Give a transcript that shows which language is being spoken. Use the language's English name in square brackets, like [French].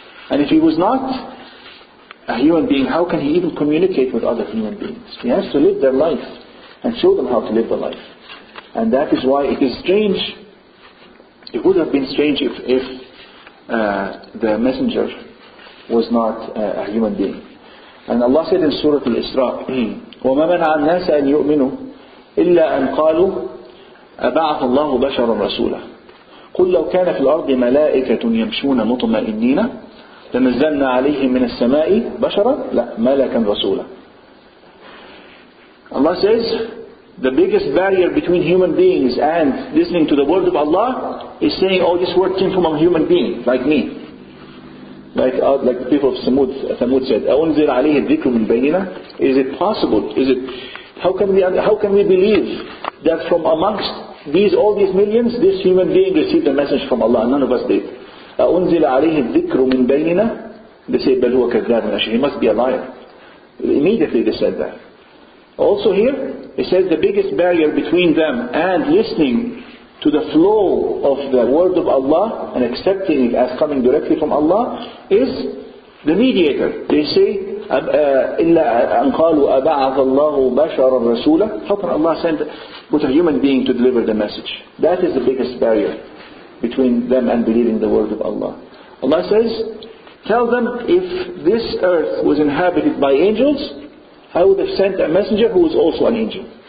[English] And if he was not a human being, how can he even communicate with other human beings? He has to live their life and show them how to live their life. And that is why it is strange. It would have been strange if the messenger was not a human being. [Arabic] And Allah said in Surah Al-Isra, وَمَا مَنَعَ النَّاسَ أَنْ يُؤْمِنُوا إِلَّا أَنْ قَالُوا أَبَعَثَ اللَّهُ بَشَرًا رَسُولًا قُلْ لَوْ كَانَ فِي الْأَرْضِ مَلَائِكَةٌ يَمْشُونَ مُطْمَئِنِّينَ لَنَزَّلْنَا عَلَيْهِمْ مِنَ السَّمَاءِ بَشَرًا لَا مَلَكًا رَسُولًا. [English] Allah says, the biggest barrier between human beings and listening to the word of Allah is saying, oh, this word came from a human being, like me. Like the people of Thamud said, [Arabic] أَوْنْزِلَ عَلَيْهِ الذِّكْرُ مِنْ بَيْنِنَا. [English] Is it possible? How can we believe that from amongst all these millions, this human being received a message from Allah? None of us did. [Arabic] أَوْنْزِلَ عَلَيْهِ الذِّكْرُ مِنْ بَيْنِنَا. [English] They say, [Arabic] بَلْ هُوَ كَذَّابٌ أَشِرٌ. [English] He must be a liar. Immediately they said that. Also here, it says the biggest barrier between them and listening to the flow of the word of Allah and accepting it as coming directly from Allah is the mediator. They say, [Arabic] إِلَّا أَنْ قَالُوا أَبَعَثَ اللَّهُ بَشَرًا رَسُولًا. [English] How can Allah put a human being to deliver the message? That is the biggest barrier between them and believing the word of Allah. Allah says, tell them, if this earth was inhabited by angels, I would have sent a messenger who was also an angel.